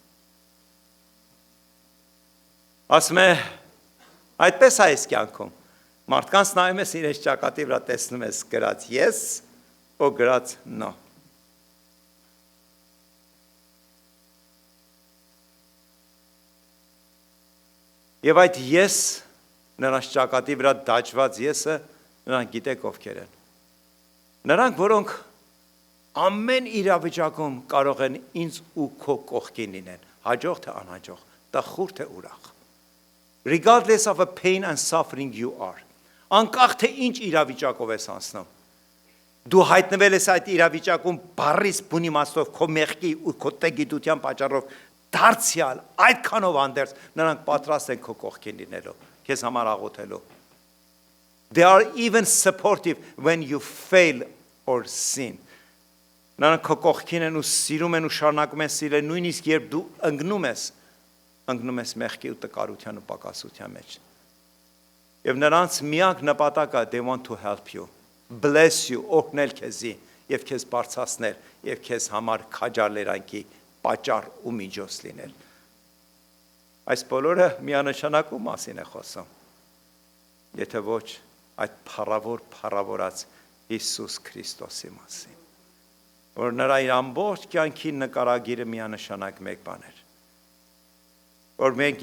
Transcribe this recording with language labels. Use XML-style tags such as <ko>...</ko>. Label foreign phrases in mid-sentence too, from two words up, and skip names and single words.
<hy>Ասում է, այդպես է այս կյանքում։ Մարդկանց նայում ես իրենց ճակատի վրա տեսնում ես գրած</hy> <en>yes, or</en> <hy>գրած no։ Եվ այդ ես, նրանց ճակատի վրա դաջված եսը, նրանք գիտեք ովքեր են։ Նրանք, որոնք ամեն իրավիճակում կարող են ինձ ու քո կողքին լինեն, հաջող թե անհաջող, տխուր թե ուրախ։</hy> <en>Regardless of the pain and suffering you are,</en> <hy>անկախ թե ինչ իրավիճակով ես անցնում, դու հայտնվել ես այդ իրավիճակում բառից բուն իմաստով քո մեղքի ու քո տգիտության պատճառով դարձյալ այդքանով անդերձ նրանք պատրաստ են քո կողքին լինելու, քեզ համար աղոթելու։</hy> <en>They are even supportive when you fail or</en> <hy>sin։ Նրանք քո կողքին են ու սիրում են ու շարունակում են սիրել, նույնիսկ երբ դու ընկնում ես մեղքի ու տկարության ու պակասության մեջ։ Եվ նրանց միակ նպատակը</hy> <en>they want to help you, bless you,</en> <hy>օգնել քեզի եւ քեզ բարձրացնել եւ քեզ համար քաջալերանքի պատճառ ու միջոց լինել։ Այս բոլորը միանշանակու մասին է խոսում։ Եթե ոչ, այդ փառավորած Հիսուս Քրիստոսի մասին, որ նրա իր ամբողջ կյանքի նկարագիրը միանշանակ մեկ բան էր, որ մենք</hy>